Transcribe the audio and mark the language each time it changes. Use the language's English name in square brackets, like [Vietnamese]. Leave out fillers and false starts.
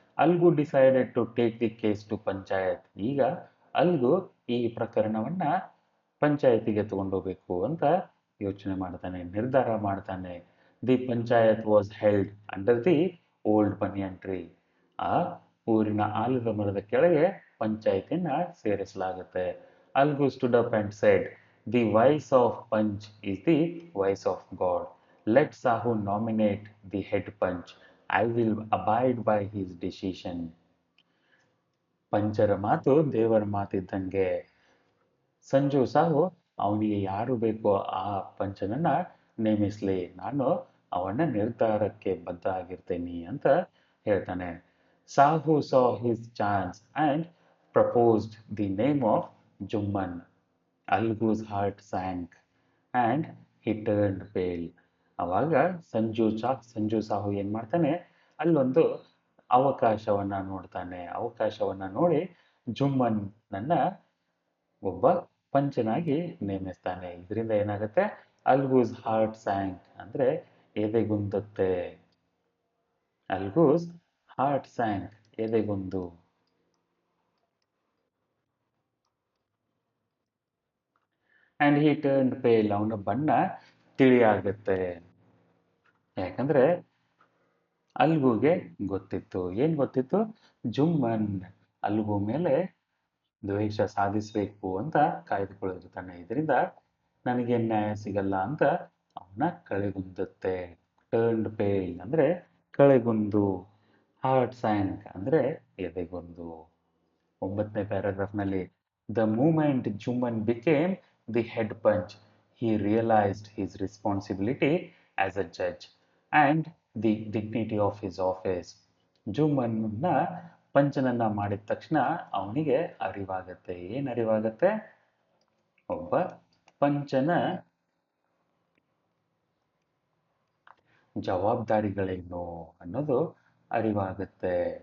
[English] Algu decided to take the case to panchayat. [Kannada] ಈಗ algo ಈ ಪ್ರಕರಣವನ್ನ ಪಂಚಾಯತಿಗೆ ತಗೊಂಡೋಗ್ಬೇಕು ಅಂತ ಯೋಚನೆ ಮಾಡ್ತಾನೆ, ನಿರ್ಧಾರ ಮಾಡ್ತಾನೆ. [English] The panchayat was held under the old banyan tree. [Kannada] ಆ ಊರಿನ ಆಲದ ಮರದ ಕೆಳಗೆ ಪಂಚಾಯತಿನ ಸೇರಿಸಲಾಗುತ್ತೆ. [English] Algu stood up and said, the voice of panch is the voice of God. Let Sahu nominate the head punch. I will abide by his decision. [Kannada] ಪಂಚರ ಮಾತು ದೇವರ ಮಾತಿದ್ದಂಗೆ. ಸಂಜು ಸಾಹು ಅವನಿಗೆ ಯಾರು ಬೇಕೋ ಆ ಪಂಚನನ್ನ ನೇಮಿಸ್ಲಿ, ನಾನು ಅವನ ನಿರ್ಧಾರಕ್ಕೆ ಬದ್ಧ ಆಗಿರ್ತೀನಿ ಅಂತ ಹೇಳ್ತಾನೆ. [English] Sahu saw his chance and proposed the name of Jumman. Algu's heart sank and he turned pale. [Kannada] ಅವಾಗ ಸಂಜು ಸಾಹು ಏನ್ ಮಾಡ್ತಾನೆ, ಅಲ್ಲೊಂದು ಅವಕಾಶವನ್ನ ನೋಡ್ತಾನೆ. ಅವಕಾಶವನ್ನ ನೋಡಿ ಜುಮ್ಮನ್ ನನ್ನ ಒಬ್ಬ ಪಂಚನಾಗಿ ನೇಮಿಸ್ತಾನೆ. ಇದರಿಂದ ಏನಾಗುತ್ತೆ, [English] Algu's heart sank [Kannada] ಅಂದ್ರೆ ಎದೆಗುಂದುತ್ತೆ. [English] Algu's heart sank [Kannada] ಎದೆಗುಂದು. [English] and he turned pale, [Kannada] ಅವನ ಬಣ್ಣ ತಿಳಿಯಾಗುತ್ತೆ. ಯಾಕಂದ್ರೆ ಅಲ್ಗುಗೆ ಗೊತ್ತಿತ್ತು, ಏನ್ ಗೊತ್ತಿತ್ತು, ಜುಮ್ಮನ್ ಅಲ್ಗು ಮೇಲೆ ದ್ವೇಷ ಸಾಧಿಸಬೇಕು ಅಂತ ಕಾಯ್ದುಕೊಳ್ಳಿರ್ತಾನೆ. ಇದರಿಂದ ನನಗೆ ನ್ಯಾಯ ಸಿಗಲ್ಲ ಅಂತ ಅವನ ಕಳೆಗುಂದುತ್ತೆ. [English] turned pale [Kannada] ಅಂದ್ರೆ ಕಳೆಗುಂದು, [English] heart sank [Kannada] ಅಂದ್ರೆ ಎದೆಗುಂದು. [English] 9ನೇ ಪ್ಯಾರಾಗ್ರಾಫ್ನಲ್ಲಿ, the moment Jumman became the head panch he realized his responsibility as a judge and the dignity of his office. [Kannada] ಜುಮ್ಮನ್ನ ಪಂಚನನ್ನ ಮಾಡಿದ ತಕ್ಷಣ ಅವನಿಗೆ ಅರಿವಾಗತ್ತೆ. ಏನ್ ಅರಿವಾಗತ್ತೆ, ಒಬ್ಬ ಪಂಚನ ಜವಾಬ್ದಾರಿಗಳೇನು ಅನ್ನೋದು ಅರಿವಾಗುತ್ತೆ.